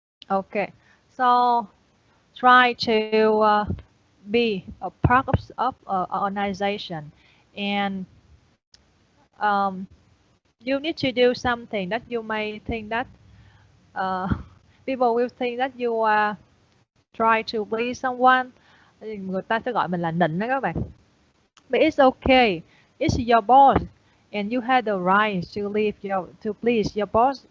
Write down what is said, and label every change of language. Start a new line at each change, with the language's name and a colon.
English: Okay, so try to be a part of an organization, and um, you need to do something that you may think that uh, people will think that you are try to please someone.
Vietnamese: Người ta sẽ gọi mình là nịnh đó các bạn.
English: But it's okay. It's your boss, and you have the right to please your boss.